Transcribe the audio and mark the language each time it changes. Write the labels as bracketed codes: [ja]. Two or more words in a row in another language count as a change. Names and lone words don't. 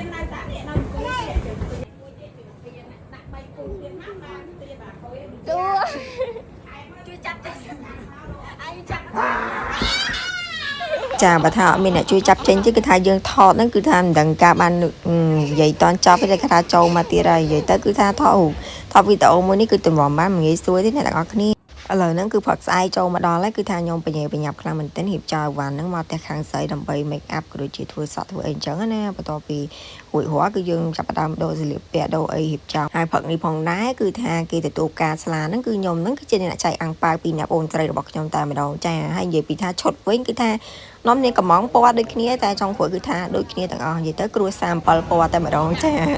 [vi] Chưa chặt anh chặt [km] ចាបើថាអត់មានអ្នកជួយចាប់ចេញទេគឺថាយើងថតហ្នឹងគឺថាមិនដឹងការបាននិយាយតន់ចប់ទេគេថាចូលមកទៀតហើយនិយាយទៅគឺថាថតវីដេអូ មួយនេះគឺតម្រាំបានមិនងាយស្រួលទេអ្នកទាំងអស់គ្នាឥឡូវហ្នឹងគឺផឹកស្អែកចូលមកដល់ហើយគឺថាខ្ញុំបញ្ញាបញ្ញាប់ខ្លាំងមែនទែនរៀបចំវ៉ាន់ហ្នឹងមកផ្ទះខាងស្រីដើម្បី [en] make up [km] ក៏ដូចជាធ្វើសក់ធ្វើអីអញ្ចឹងណាបន្ទាប់ពីរួចរាល់គឺយើងចាប់ផ្ដើមដូរសម្លៀកពាក់ដូរអីរៀបចំហើយផឹកនេះផងដែរគឺថាគេទទួលការស្លាហ្នឹងគឺខ្ញុំហ្នឹងគឺជាអ្នកចែកអាំងប៉ាវពីអ្នកបងស្រីរបស់ខ្ញុំតែម្ដងចាហើយនិយាយពីថាឈុតវិញគឺថានាំនាងកំងពណ៌ដូចគ្នាតែចុងក្រោយគឺថាដូចគ្នាទាំងអស់និយាយទៅគ្រួសារ7ពណ៌តែម្ដងចា